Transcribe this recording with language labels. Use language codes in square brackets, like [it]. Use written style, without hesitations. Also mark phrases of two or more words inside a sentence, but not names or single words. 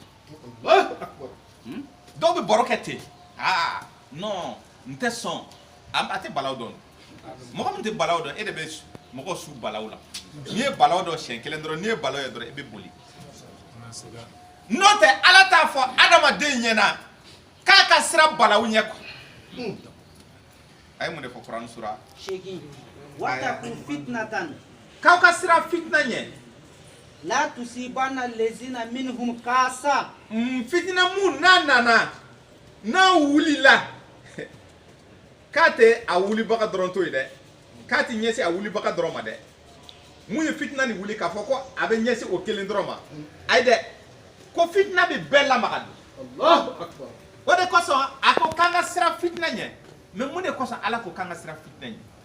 [bm] ɲi dɔw bɛ baro kɛ ten non n tɛ sɔn a tɛ balaw dɔn mɔgɔ min tɛ balaw dɔn e de bɛ mɔgɔ su balaw la n'i ye balaw dɔn siɲɛ kelen dɔrɔn n'i ye balaw ye dɔrɔn i bɛ boli n'o tɛ ala t'a fɔ adamaden ɲɛna k'a ka sira balaw ɲɛ ay mun defo Quran sura [ar] شيكين واتقوا فتنة [bm] kaw ka sira fitna nye [ar] لا تصيبن الذين منهم خاصة [bm] fitna mun na wulila kate a wuli baka dɔrɔn to ye dɛ kati ɲɛsi a wuli baka dɔrɔn ma dɛ mun ye fitna ni wuli k'a fɔ ko a bɛ ɲɛsi o kelen dɔrɔn ma ayi dɛ ko fitna bɛ bɛɛ lamaga don o de kosɔn a ko k'an ka sira fitna ɲɛ mais mun de kosɔn ala ko k'an ka sira fitna ɲɛ